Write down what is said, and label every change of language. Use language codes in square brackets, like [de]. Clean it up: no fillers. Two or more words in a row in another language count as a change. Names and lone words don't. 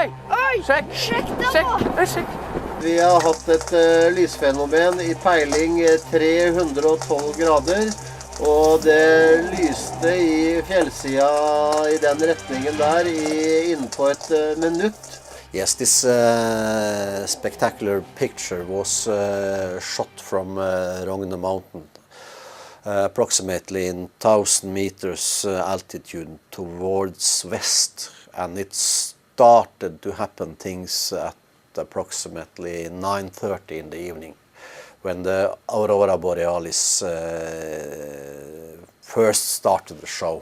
[no] Oi! Sjekk! Sjekk det nå! Sjekk! Vi har hatt et lysfenomen i peiling 312 grader, og det lyste i fjellsida i den retningen der innenpå et minutt. [en] Yes, this spectacular picture was shot from Rogne Mountain, approximately in 1,000 meters altitude towards west, and it started to happen things at approximately 9:30 in the evening, when the Aurora Borealis first started the show.